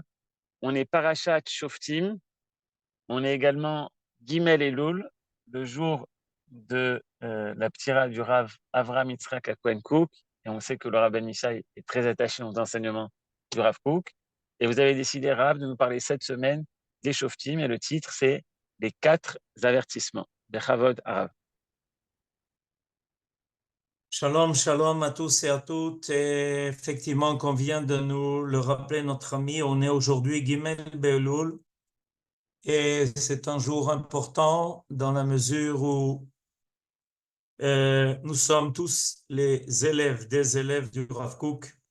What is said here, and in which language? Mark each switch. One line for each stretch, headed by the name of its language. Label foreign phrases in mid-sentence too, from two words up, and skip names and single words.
French: On est
Hebrew: פרשת שופטים.
French: On est également
Hebrew: ג' אלול,
French: le jour de la ptira du Rav Avraham Yitzhak à Cohen Cook. Et on sait que le Rav Ben Ishai est très attaché aux enseignements du Rav Cook. Et vous avez décidé, Rav, de nous parler cette semaine des Shoftim. Et le titre, c'est les 4 avertissements.
Hebrew: בכבוד הרב. שלום שלום
French: à tous et à toutes. Et effectivement, comme vient de nous le rappeler notre ami, on est aujourd'hui
Hebrew: ג' באלול
French: et c'est un jour important dans la mesure où nous sommes tous les élèves des élèves du Rav Kook